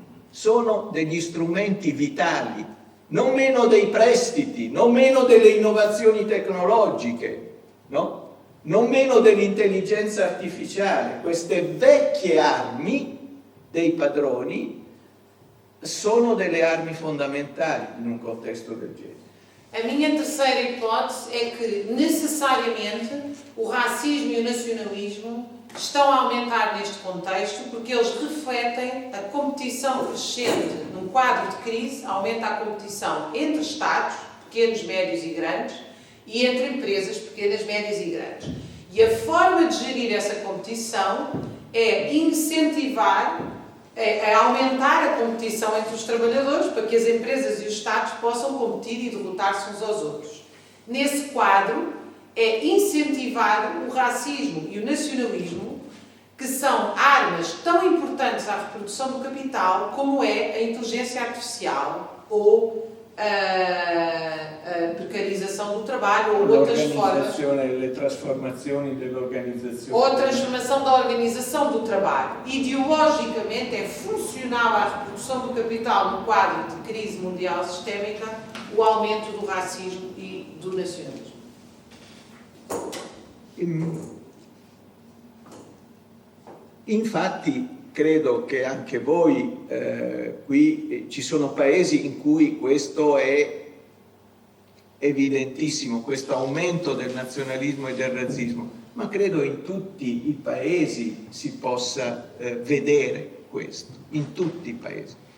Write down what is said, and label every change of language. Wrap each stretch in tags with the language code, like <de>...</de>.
<it>Sono degli strumenti vitali, non meno dei prestiti, non meno delle innovazioni tecnologiche, no? Non meno dell'intelligenza artificiale. Queste vecchie armi dei padroni sono delle armi fondamentali in un contesto del genere.</it> <pt>A minha terceira hipótese é que, necessariamente, o racismo e o nacionalismo estão a aumentar neste contexto porque eles refletem a competição crescente. Num quadro de crise, aumenta a competição entre Estados, pequenos, médios e grandes, e entre empresas pequenas, médias e grandes. E a forma de gerir essa competição é incentivar, é aumentar a competição entre os trabalhadores para que as empresas e os Estados possam competir e derrotar-se uns aos outros. Nesse quadro, é incentivar o racismo e o nacionalismo, que são armas tão importantes à reprodução do capital como é a inteligência artificial ou a precarização do trabalho ou outras formas.</pt> <it>Le trasformazioni dell'organizzazione.</it> <pt>Ou a transformação da organização do trabalho. Ideologicamente é funcional à reprodução do capital no quadro de crise mundial sistémica o aumento do racismo e do nacionalismo.</pt> <it>Infatti credo che anche voi qui ci sono paesi in cui questo è evidentissimo, questo aumento del nazionalismo e del razzismo, ma credo in tutti i paesi si possa vedere questo, in tutti i paesi.</it>